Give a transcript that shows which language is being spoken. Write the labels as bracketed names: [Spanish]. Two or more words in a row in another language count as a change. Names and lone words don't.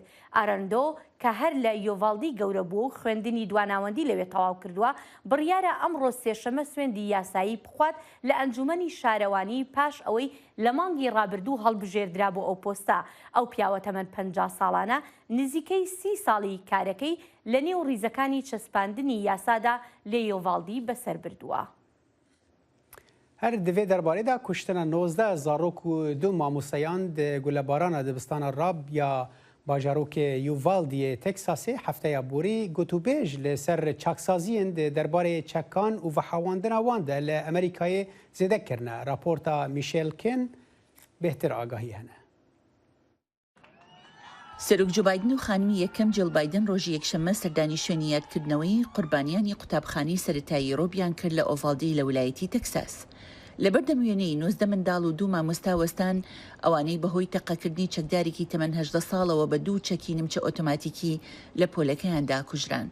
[Central Kurdish] ئارەندۆ کە هەر لە یۆڤالدی گەورە بوو و خوێندنی دواناوەندی لەوێ تەواو کردووە بڕیارە ئەمڕۆ سێشەمە سوێندی یاسایی بخوات لە ئەنجومەنی شارەوانی پاش ئەوەی لە مانگی ڕابردوو هەڵبژێردرا بۆ ئەو پۆستە. ئەو پیاوە تەمەن 50 ساڵانە نزیکەی 30 ساڵی کارەکەی لە نێو ڕیزەکانی چەسپاندنی یاسادا لە یۆڤالدی بەسەر بردووە. [Kurdish] هەر divê derbarê de kuştina 19 zarok û du mamoseyand gulebbarana dibistana Rab ya bajarokê Yuvaldiyê Teksasê hefteya borî gotûbêj li ser çaksaziyên di derbarê çekan û vehewandina wan de li Amerîkayê zêde kirine. Raporta Michel Ken bêhtir agahî hene. [Central Kurdish] سەرۆک جو بایدن و خانمی یەکەم جیل بایدن ڕۆژی یەکشەممە سەردانی شوێنی یادکردنەوەی قوربانیانی قوتابخانەی سەرەتایی ڕۆبیان کرد لە ئۆڤالدی لە ویلایەتی تەکساس. لەبەر دەموێنەی 19 منداڵ و 2 مامۆستا وەستان ئەوانەی بەهۆی تەقەکردنی چەکدارێکی تەمەن 18 ساڵەوە بە 2 چەکی نمچە ئۆتۆماتیکی لە پۆلەکەیاندا کوژران.